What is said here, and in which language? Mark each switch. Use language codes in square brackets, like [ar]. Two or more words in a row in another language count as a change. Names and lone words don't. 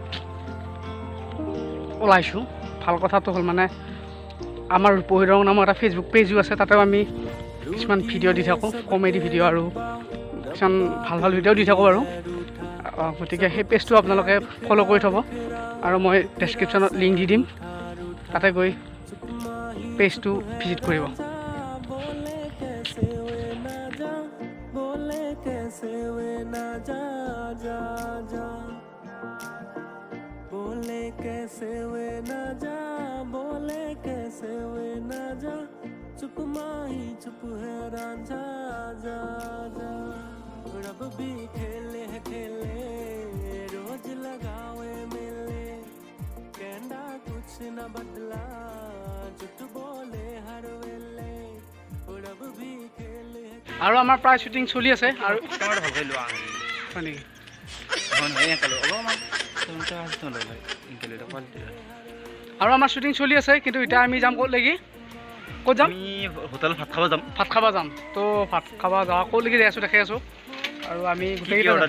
[as] ওলাইছোঁ ভাল কথাটো হ'ল মানে আমাৰ ৰূপহী দাৰং নামৰ এটা ফেচবুক পেজো আছে তাতেও আমি কিছুমান ভিডিঅ' দি থাকোঁ [en] comedy video' [as] আৰু কিছুমান ভাল ভাল ভিডিঅ' দি থাকোঁ আৰু গতিকে সেই পেজটো আপোনালোকে ফ'ল' কৰি থ'ব আৰু মই ডেছক্ৰিপশ্যনত লিংক দি দিম তাতে গৈ পেজটো ভিজিট কৰিব [hi] कैसे वे ना जा जा जा बोले कैसे वे ना जा बोले कैसे वे ना जा चुप माही चुप है रांझा जा जा रब भी खेले खेले रोज लगावे मिले कहना कुछ न बदला जुट बोले हर वेले रब भी खेले [as] আৰু আমাৰ প্ৰায় শ্বুটিং চলি আছে আৰু আমাৰ শ্বুটিং চলি আছে কিন্তু এতিয়া আমি যাম ক'ত লাগি ক'ত যাম হোটেল ভাত খাব যাম তো ভাত খাব যাওঁ ক'ত লাগি যাই আছোঁ দেখাই আছোঁ আৰু আমি গোটেইকেইটা